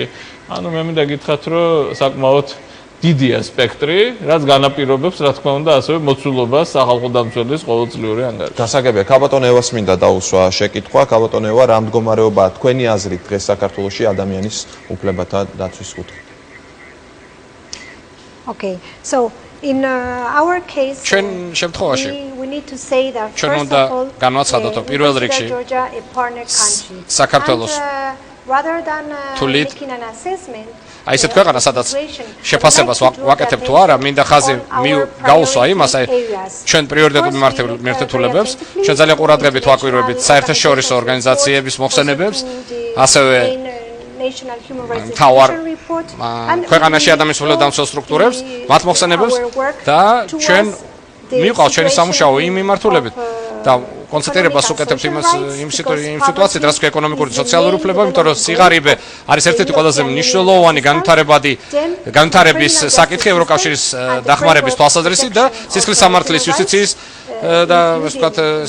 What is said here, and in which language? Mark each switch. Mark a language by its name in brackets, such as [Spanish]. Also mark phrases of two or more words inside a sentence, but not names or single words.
[Georgian] ანუ მე მინდა გითხრათ, რომ საკმაოდ დიდია სპექტრი, რაც განაპირობებს, რა თქმა უნდა, ასევე მოცულობას სახალხო დამცველის ყოველწლიური ანგარიში. გასაგებია, ქალბატონ ევას მინდა დაუსვა შეკითხვა. ქალბატონ ევა, რა მდგომარეობაა თქვენი აზრით დღეს საქართველოში ადამიანის უფლებათა დაცვის კუთხით? [English] Okay, so in our case, [Georgian] ჩვენ შემთხვევაში [English] we need to say that [Georgian] ჩვენ [English] first [Georgian] უნდა [English] of all, [Georgian] განვაცხადოთ, რომ პირველ რიგში [English] Georgia a partner country. [Georgian] საქართველოს [English] rather than [Georgian] თვლით, [English] making an assessment, [Georgian] აი ესეთ ქვეყანა, სადაც შეფასებას ვაკეთებ თუ არა, მინდა ხაზი გავუსვა იმას, აი ჩვენ პრიორიტეტულ მიმართულებებს, ჩვენ ძალიან ყურადღებით ვაკვირვებით საერთაშორისო ორგანიზაციების მოხსენებებს, ასევე თავარ ქვეყანაში ადამიანის უფლებათა დამცველ სტრუქტურებს, მათ მოხსენებებს და ჩვენ მივყავთ ჩვენი სამუშაო იმ მიმართულებით და კონცენტრირებას უკეთებთ იმ სიტუაციით, რაც ქვია ეკონომიკური და სოციალური უფლება, იმიტომ რომ სიღარიბე არის ერთ-ერთი ყველაზე მნიშვნელოვანი განვითარების საკითხი ევროკავშირის დახმარების თვალსაზრისით და სისხლის სამართლის იუსტიციის და ასე ვთქვათ